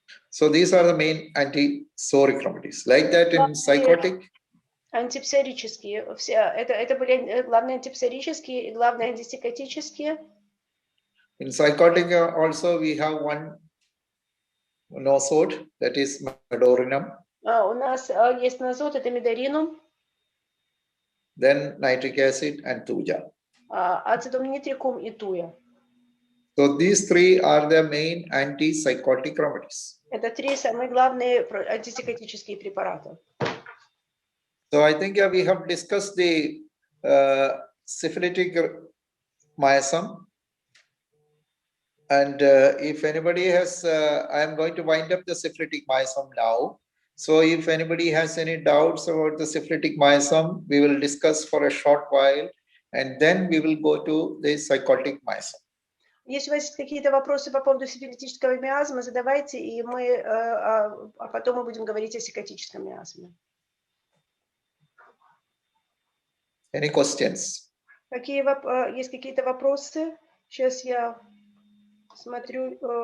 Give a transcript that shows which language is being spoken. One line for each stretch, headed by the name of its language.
English: So these are the main antisoric remedies. Like that in psychotic.
Russian: Антипсорические. Это были главные антипсорические и главные антипсихотические.
English: In psychotic also we have one nosode, that is medorinum.
Russian: У нас есть назот, это медоринум.
English: Then nitric acid and tuja.
Russian: Ацидум нитрикум и туя.
English: So these three are the main antipsychotic remedies.
Russian: Это три самые главные антипсихотические препараты.
English: So I think we have discussed the syphilitic miasm. And if anybody has, I am going to wind up the syphilitic miasm now. So if anybody has any doubts about the syphilitic miasm, we will discuss for a short while, and then we will go to the psychotic miasm.
Russian: Если у вас есть какие-то вопросы по поводу сифилитического миазма, задавайте, и потом мы будем говорить о психотическом миазме.
English: Any questions?
Russian: Есть какие-то вопросы? Сейчас я смотрю.